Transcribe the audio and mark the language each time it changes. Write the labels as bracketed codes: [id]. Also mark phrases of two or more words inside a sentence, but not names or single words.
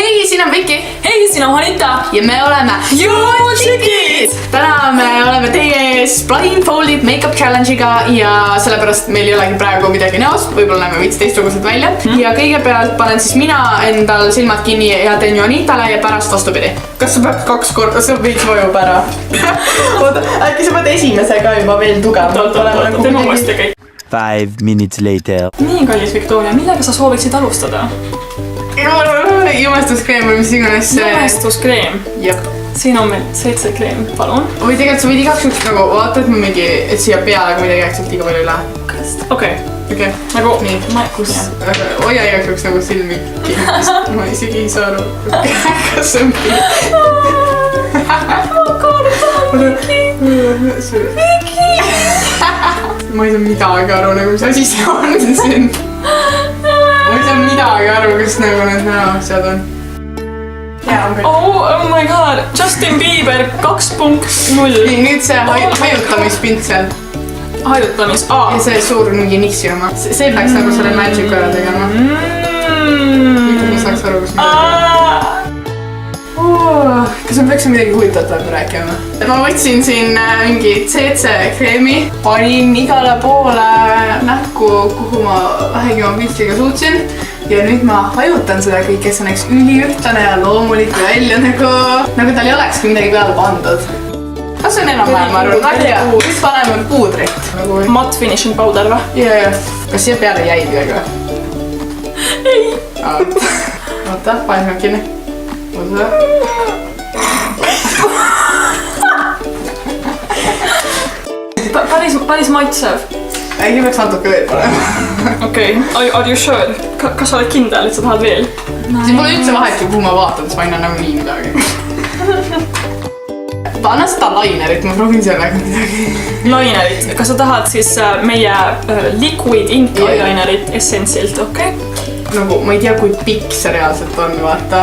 [et] siin on Viki. Hei, siin on Juanita. Ja me oleme Juutšikid. Täna me oleme teie ees [en] blindfolded make-up challenge'iga [et] ja sellepärast meil ei olegi praegu midagi näos. Võib-olla näeme veits teistsugused välja. Ja kõigepealt panen siis mina endal silmad kinni ja teen Juanitale ja pärast vastupidi. Kas sa pead 2 korda, see veits vajub ära. Oota, äkki sa pead esimese ka juba veel tugevalt. Tema uuesti kõik. [en] 5 minutes later. [et] Nii, kallis Victoria, millega sa sooviksid alustada? Jumestuskreem või mis iganes see. Jumestuskreem. Jep. Siin on meil 7 kreem, palun. Või tegelikult sa võid igaks juks nagu vaata, et ma mingi, et siia peale, kui midagi äkselt liiga palju ei lähe. Okei. Nagu, nii. kus? Hoia igaks juks nagu silmi kinni. Ma isegi ei saa aru. Kas see on piir? Viki! Ma ei saa midagi aru, nagu mis asi see on siin. Ma ei saa midagi aru, kas nagu need näoasjad on. [en] Oh my god, Justin Bieber 2.0. [et] Nüüd see hajutamispintsel. Hajutamis, ja see suur mingi niksi oma. See peaks nagu selle magic ära tegema. Nüüd ma saaks aru, kus midagi. Kas ma peaksin midagi huvitavat rääkima? Ma võtsin siin mingi CC kreemi, panin igale poole nähku, kuhu ma vähegi oma pintsliga suutsin. Ja nüüd ma hajutan seda kõik, kes on eks üliühtlane ja loomulik välja nagu tal ei olekski midagi peale pandud. Kas see on enam-vähem, ma arvan? Väga hea. Nüüd paneme puudrit. [en] Matte finishing powder või? [et] Ja. Kas siia peale jäi midagi või? Ei. Oota, paneme kinni. Oota. Päris maitsev. Äkki peaks natuke veel panema. Okei, [en] are you sure? [et] Kas sa oled kindel, et sa tahad veel? Siin pole üldse vahet, kuhu ma vaatan, siis ma ei näe nagu nii midagi. Anna seda lainerit, ma proovin sellega midagi. Lainerit? Kas sa tahad siis meie [en] liquid ink eyelinerit [et] Essensilt, okei? Nagu, ma ei tea, kui pikk see reaalselt on, vaata.